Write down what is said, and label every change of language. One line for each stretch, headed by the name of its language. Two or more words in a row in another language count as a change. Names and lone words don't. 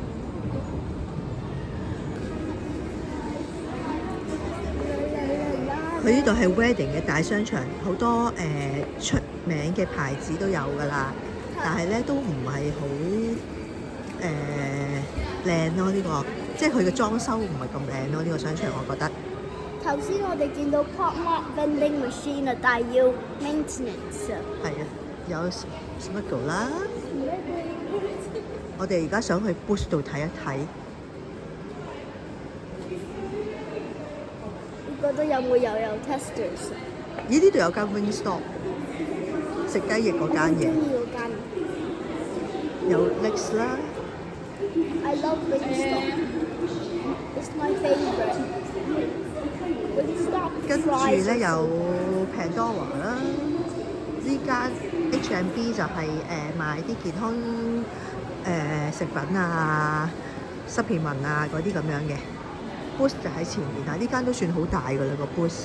Cantonese: 佢呢度係 Wedding 嘅大商場，好多出名嘅牌子都有㗎啦，但係咧都唔係好靚咯。呢個即係佢嘅裝修唔係咁靚咯。呢個商場我覺得。頭先我哋見到
English: pop mart vending machine
Cantonese: 啊，但係要 maintenance 啊。係啊，有 smuggle 啦。我哋而家想去 Boost 度睇一睇。你覺得有冇又有 testers 啊？咦？呢度有間 Wingstop， 食雞翼嗰間嘢。中意嗰間。有 Lex 啦。
English: I love Wingstop. It's my favorite.
Cantonese: 跟住咧有 Pandora 啦，呢間 H&B 就係賣啲健康食品啊、supplement啊嗰啲咁樣嘅。Boost 就喺前面啊，呢間都算好大㗎啦個 Boost。